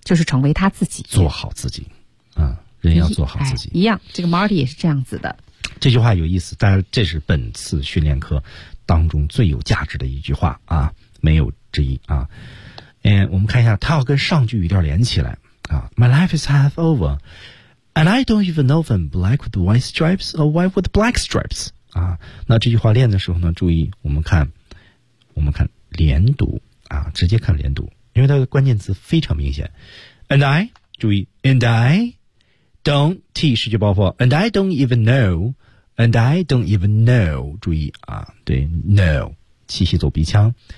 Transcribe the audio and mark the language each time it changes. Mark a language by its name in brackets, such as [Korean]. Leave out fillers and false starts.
[Chinese] 就是成为他自己。做好自己。啊、嗯、人要做好自己。哎、一样，这个 Marty 也是这样子的。这句话有意思，但是这是本次训练课当中最有价值的一句话啊，没有之一啊。嗯，我们看一下，他要跟上句语调连起来啊。 [English] My life is half over, and I don't even know if I'm black with white stripes or white with black stripes. [Chinese] 啊，那这句话练的时候呢，注意我们看连读啊，直接看连读，因为它的关键词非常明显。 And I， 注意 ，And I don't T 失去爆破 ， [English] And I don't even know， [Chinese] And I don't even know， 注意啊，对 ，know 气息走鼻腔。